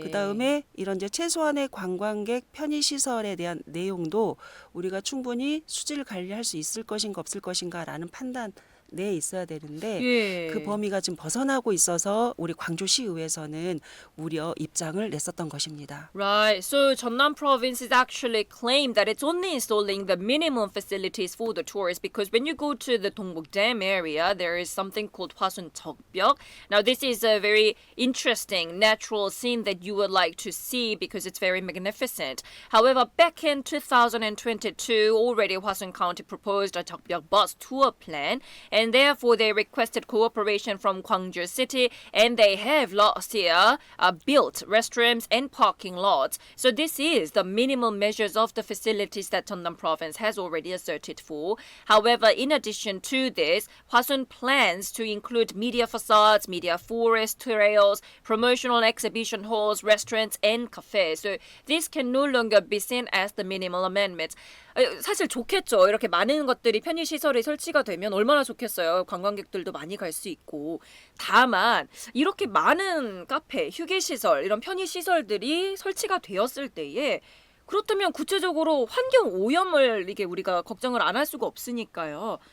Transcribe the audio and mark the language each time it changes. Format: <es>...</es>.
<ko>그다음에 이런 이제 최소한의 관광객 편의 시설에 대한 내용도 우리가 충분히 수질 관리할 수 있을 것인가 없을 것인가라는 판단 내에 있어야 되는데 예. 그 범위가 좀 벗어나고 있어서 우리 광주시의회에서는 우려 입장을 냈었던 것입니다.</ko> <en>Right. So Jeonnam province is actually claimed that it's only installing the minimum facilities for the tourists because when you go to the Dongbuk Dam area, there is something called Hwasun Jeokbyok. Now this is a very interesting natural scene that you would like to see because it's very magnificent. However, back in 2022, already Hwasun County proposed a Jeokbyok bus tour plan, and therefore they requested cooperation from Gwangju City, and they have last year built restrooms and parking lots. So this is the minimum measures of the facilities that Jeonnam province has already asserted for. However, in addition to this, Hwasun plans to include media facades, media forest trails, promotional exhibition halls, restaurants, and cafes. So this can no longer be seen as the minimal amendments.</en> <ko>사실 좋겠죠. 이렇게 많은 것들이 편의시설이 설치가 되면 얼마나 좋겠어요. 관광객들도 많이 갈 수 있고. 다만 이렇게 많은 카페, 휴게시설, 이런 편의시설들이 설치가 되었을 때에 그렇다면 구체적으로 환경 오염을 이게 우리가 걱정을 안 할 수가 없으니까요.</ko>